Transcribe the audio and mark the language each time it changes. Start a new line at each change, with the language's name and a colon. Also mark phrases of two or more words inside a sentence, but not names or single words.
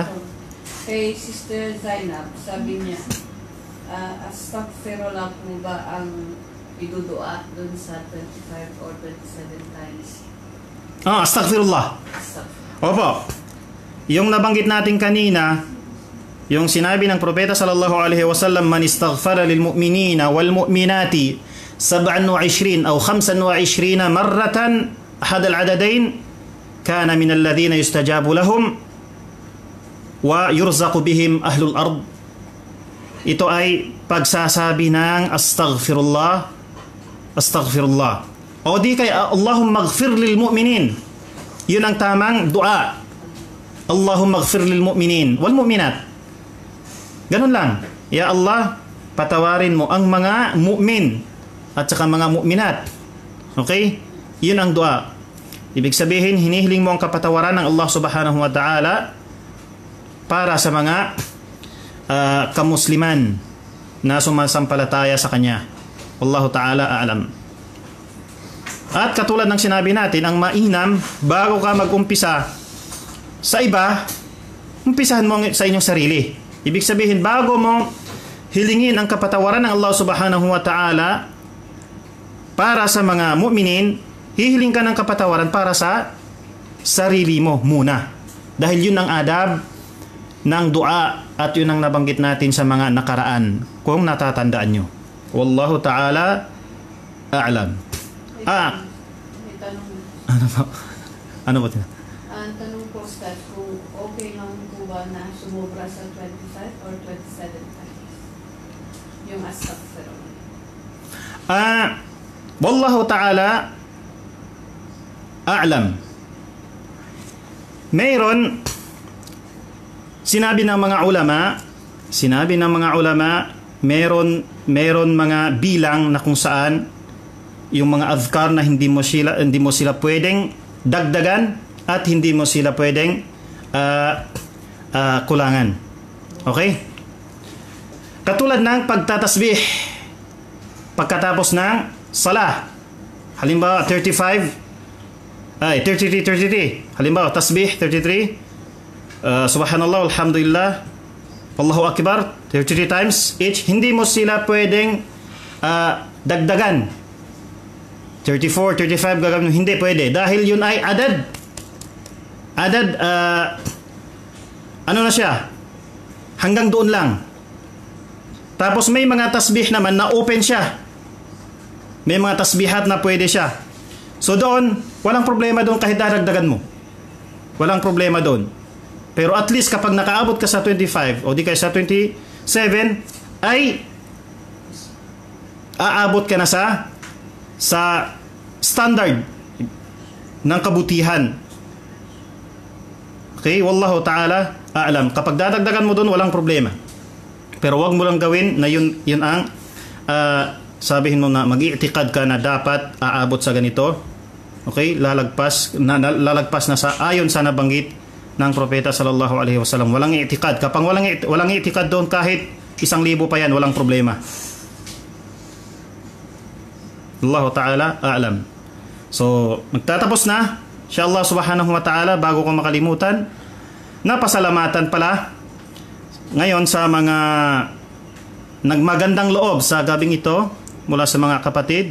Filipino: Kay Sister Zainab, sabi niya, astaghfirullah po ba ang idudua dun sa 25 or 27 times? Astaghfirullah. Opo. Yung nabanggit natin kanina, yung sinabi ng propeta
Arabic: صلى الله عليه وسلم، من استغفر للمؤمنين والمؤمنات 27 أو 25 مرة أحد العددين كان من الذين يستجاب لهم ويرزق بهم أهل الأرض.
Filipino: Ito ay pagsasabi ng astaghfirullah, astaghfirullah. O di kay
Arabic: اللهم اغفر للمؤمنين.
Filipino: Yun ang tamang dua.
Arabic: اللهم اغفر للمؤمنين والمؤمنات.
Filipino: Ganun lang.
Arabic: يا الله,
Filipino: patawarin mo ang mga mu'min at saka mga mu'minat. Okay? Yun ang dua. Ibig sabihin, hinihiling mo ang kapatawaran ng Allah
Arabic: سبحانه وتعالى
Filipino: para sa mga kamusliman na sumasampalataya sa Kanya.
Arabic: والله تعالى أعلم.
Filipino: At katulad ng sinabi natin, ang mainam, bago ka mag-umpisa sa iba, umpisahan mo sa inyong sarili. Ibig sabihin, bago mo hilingin ang kapatawaran ng Allah
Arabic: سبحانه وتعالى
Filipino: para sa mga mu'minin, hihiling ka ng kapatawaran para sa sarili mo muna. Dahil yun ang adab ng dua at yun ang nabanggit natin sa mga nakaraan, kung natatandaan nyo.
Arabic: والله تعالى أعلم.
Filipino: May tanong. Ano ba? Ano ba? Ang tanong po, Ustad, kung okay lang po ba na sumobra sa 25 or 27 times? Yung astaghfirullah.
Arabic: والله تعالى أعلم.
Filipino: Mayroon sinabi ng mga ulama, meron mga bilang na kung saan yung mga adhkar na hindi mo sila pwedeng dagdagan at hindi mo sila pwedeng kulangan. Okay? Katulad ng pagtatasbih pagkatapos ng salah. Halimbawa 33. Halimbawa tasbih 33.
Arabic: سبحان الله، الحمد لله، الله أكبر 33
English: times each.
Filipino: Hindi mo sila pwedeng dagdagan. 34, 35 gagawin. Hindi pwede. Dahil yun ay adad. Ano na siya? Hanggang doon lang. Tapos may mga tasbih naman na open siya. May mga tasbihat na pwede siya. So doon, walang problema doon kahit daragdagan mo. Walang problema doon. Pero at least kapag nakaabot ka sa 25 o di kaya sa 27, ay aabot ka na sa standard ng kabutihan.
Arabic: Okay? والله تعالى أعلم.
Filipino: Kapag dadagdagan mo doon, walang problema. Pero wag mo lang gawin na yun ang sabihin mo na mag-i'tiqad ka na dapat aabot sa ganito. Okay? Lalagpas na sa ayon sa nabanggit ng propeta
Arabic: صلى الله عليه وسلم.
Filipino: Walang i'tiqad. Kapag walang i'tiqad doon, kahit 1,000 pa yan, walang problema.
Arabic: الله تعالى أعلم. So, magtatapos na. إن شاء الله سبحانه وتعالى,
Filipino: bago ko makalimutan, napasalamatan pala ngayon sa mga nagmagandang loob sa gabing ito mula sa mga kapatid.